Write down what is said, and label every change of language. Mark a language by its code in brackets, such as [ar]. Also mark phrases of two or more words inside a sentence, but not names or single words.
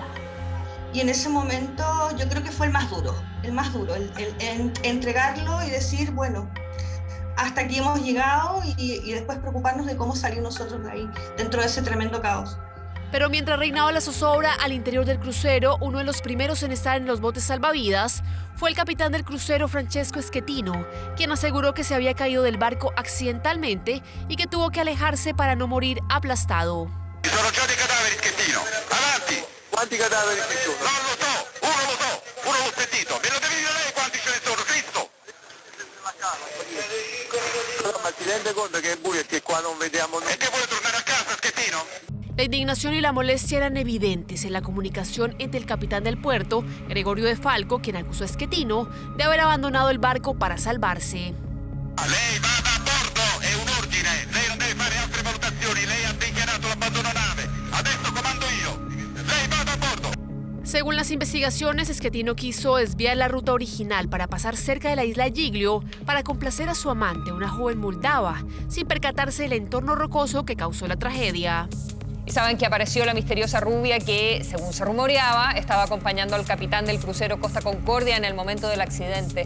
[es] Y en ese momento yo creo que fue el más duro, el entregarlo y decir, bueno, hasta aquí hemos llegado y después preocuparnos de cómo salir nosotros de ahí, dentro de ese tremendo caos. Pero mientras reinaba la zozobra al interior del crucero, uno de los primeros en estar en los botes salvavidas fue el capitán del crucero Francesco Schettino, quien aseguró que se había caído del barco accidentalmente y que tuvo que alejarse para no morir aplastado. [it] Sono già dei cadaveri, Schettino. Avanti! Quanti cadaveri ci sono? Non lo so, uno l'ho sentito. Me lo devi dire lei quanti ce ne sono, Cristo! Ma si rende conto che è buio e che qua non vediamo nulla? E che vuole tornare a casa, Schettino? [es] La indignación y la molestia eran evidentes en la comunicación entre el capitán del puerto, Gregorio De Falco, quien acusó a Schettino de haber abandonado el barco para salvarse. [it] Lei vada a bordo, è un ordine. Lei non deve fare altre valutazioni. Lei ha dichiarato l'abbandono nave. Adesso comando io. Lei vada a bordo. [es] Según las investigaciones, Schettino quiso desviar la ruta original para pasar cerca de la isla Giglio para complacer a su amante, una joven moldava, sin percatarse del entorno rocoso que causó la tragedia. Y saben que apareció la misteriosa rubia que, según se rumoreaba, estaba acompañando al capitán del crucero Costa Concordia en el momento del accidente.